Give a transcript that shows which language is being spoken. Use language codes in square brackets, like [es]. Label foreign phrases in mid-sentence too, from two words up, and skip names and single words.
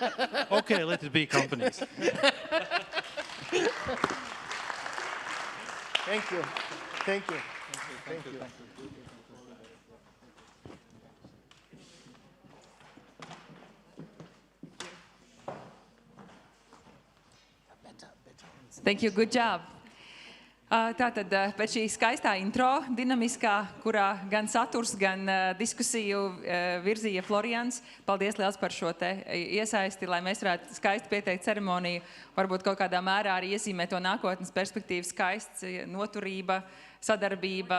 [en] Okay, let it be companies. Thank you. Thank you. Thank you. Thank you, good job. [lv] Tātad pēc šī skaistā intro, dinamiskā, kurā gan saturs, gan diskusiju virzīja Florians. Paldies liels par šo te iesaisti, lai mēs varētu skaisti pieteikt ceremoniju, varbūt kaut kādā mērā arī iezīmē to nākotnes perspektīvu skaists, noturība, sadarbība.